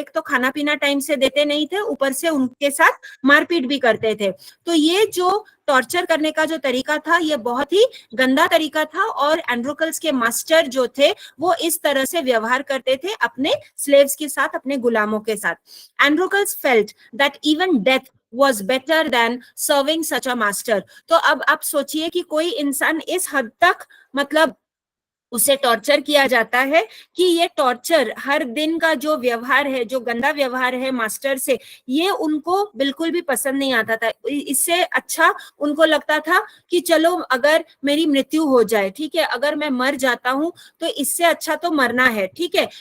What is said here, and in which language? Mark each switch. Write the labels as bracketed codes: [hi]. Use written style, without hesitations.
[hi] एक तो खाना पीना टाइम से देते नहीं थे, ऊपर से उनके साथ मारपीट भी करते थे। तो ये जो टॉर्चर करने का जो तरीका था ये बहुत ही गंदा तरीका था और एंड्रोकल्स के मास्टर जो थे वो इस तरह से व्यवहार करते थे अपने स्लेव्स के साथ, अपने गुलामों के साथ। [en] Androcles felt that even death was better than serving such a master। [hi] तो अब आप सोचिए कि कोई इंसान इस हद तक मतलब उसे टॉर्चर किया जाता है कि ये टॉर्चर, हर दिन का जो व्यवहार है, जो गंदा व्यवहार है मास्टर से, ये उनको बिल्कुल भी पसंद नहीं आता था। इससे अच्छा उनको लगता था कि चलो अगर मेरी मृत्यु हो जाए, ठीक है, अगर मैं मर जाता हूं तो इससे अच्छा तो मरना है, ठीक है।